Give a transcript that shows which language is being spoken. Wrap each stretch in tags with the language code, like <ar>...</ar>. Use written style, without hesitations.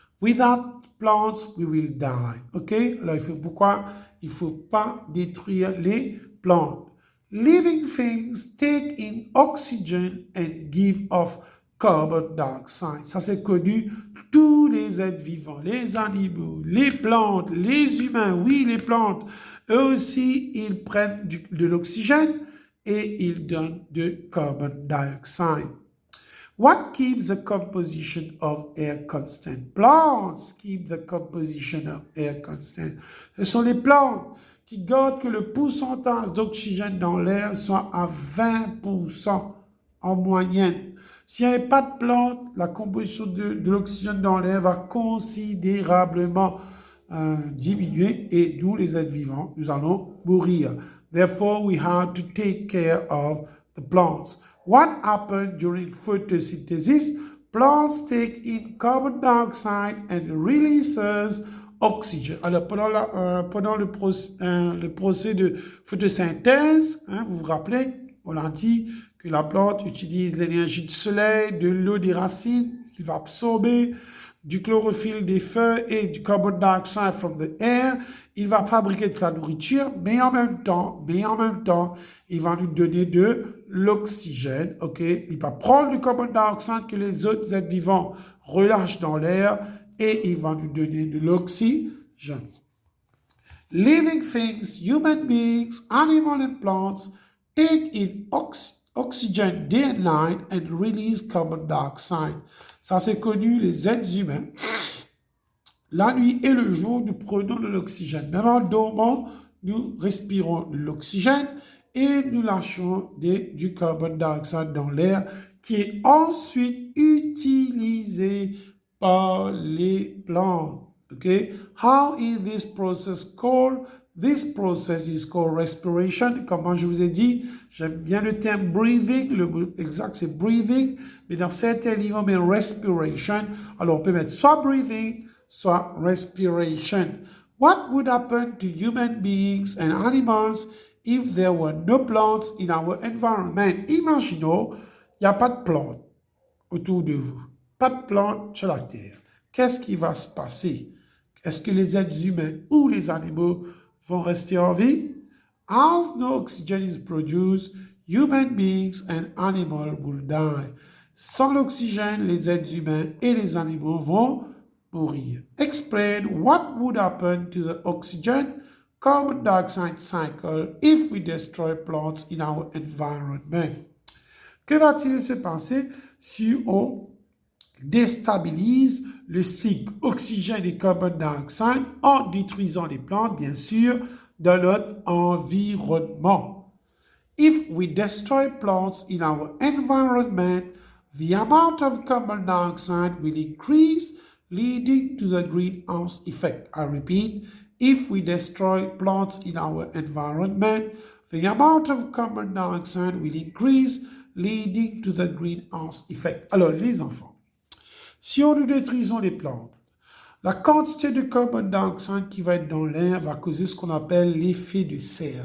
<en>Without plants, we will die.</en> <fr>OK? Alors, pourquoi il ne faut pas détruire les plantes?</fr> <en>Living things take in oxygen and give off carbon dioxide.</en> <fr>Ça, c'est connu. Tous les êtres vivants, les animaux, les plantes, les humains, oui, les plantes, eux aussi, ils prennent de l'oxygène et ils donnent du carbon dioxide.</fr> <en>What keeps the composition of air constant? Plants keep the composition of air constant.</en> <fr>Ce sont les plantes qui gardent que le pourcentage d'oxygène dans l'air soit à 20% en moyenne. S'il n'y avait pas de plantes, la composition de l'oxygène dans l'air va considérablement diminuer et nous, les êtres vivants, nous allons mourir.</fr> <en>Therefore, we have to take care of the plants. What happens during photosynthesis? Plants take in carbon dioxide and releases oxygen.</en> <fr>Alors, pendant le procès de photosynthèse, hein, vous vous rappelez, on a dit que la plante utilise l'énergie du soleil, de l'eau des racines, qui va absorber du chlorophylle des feuilles et du carbon dioxide</fr> <en>from the air.</en> <fr>Il va fabriquer de sa nourriture, mais en même temps, il va nous donner de l'oxygène, ok? Il va prendre le carbon dioxyde que les autres êtres vivants relâchent dans l'air et il va nous donner de l'oxygène.</fr> <en>Living things, human beings, animals and plants take in oxygen day and night and release carbon dioxide.</en> <fr>Ça, c'est connu, les êtres humains. La nuit et le jour, nous prenons de l'oxygène. Même en dormant, nous respirons de l'oxygène et nous lâchons du carbon dioxide dans l'air qui est ensuite utilisé par les plantes. Okay?</fr> <en>How is this process called? This process is called respiration.</en> <fr>Comme je vous ai dit, j'aime bien le terme breathing. Le mot exact, c'est breathing. Mais dans certains livres, on met respiration. Alors, on peut mettre soit breathing, soit respiration.</fr> <en>What would happen to human beings and animals if there were no plants in our environment?</en> <fr>Imaginons, il n'y a pas de plantes autour de vous. Pas de plantes sur la Terre. Qu'est-ce qui va se passer? Est-ce que les êtres humains ou les animaux vont rester en vie?</fr> <en>As no oxygen is produced, human beings and animals will die.</en> <fr>Sans l'oxygène, les êtres humains et les animaux vont mourir.</fr> <en>Explain what would happen to the oxygen carbon dioxide cycle if we destroy plants in our environment.</en> <fr>Que va-t-il se passer si on déstabilise le cycle oxygène et carbon dioxide en détruisant les plantes, bien sûr, dans notre environnement?</fr> <en>If we destroy plants in our environment, the amount of carbon dioxide will increase, leading to the greenhouse effect. I repeat, if we destroy plants in our environment, the amount of carbon dioxide will increase, leading to the greenhouse effect.</en> <fr>Alors, les enfants, si nous détruisons les plantes, la quantité de carbon dioxide qui va être dans l'air va causer ce qu'on appelle l'effet de serre.</fr>